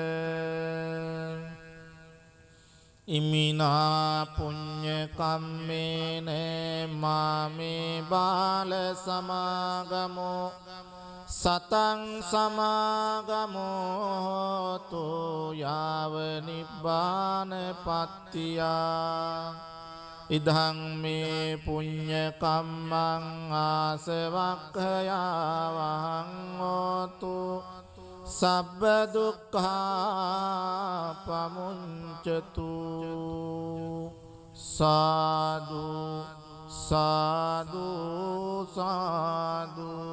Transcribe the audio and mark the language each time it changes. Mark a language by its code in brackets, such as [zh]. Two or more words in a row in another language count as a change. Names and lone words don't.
[pi] ඉමිනා පුඤ්ඤ කම්මේන මාමේ බාල සමාගමෝ සතං සමාගමෝතු යාව නිබ්බානපත්තියා ඉදං මේ පුඤ්ඤ කම්මං ආසවක්ඛයාවහං හෝතු සබ්බ දුක්ඛා පමුඤ්චතු සාදු සාදු සාදු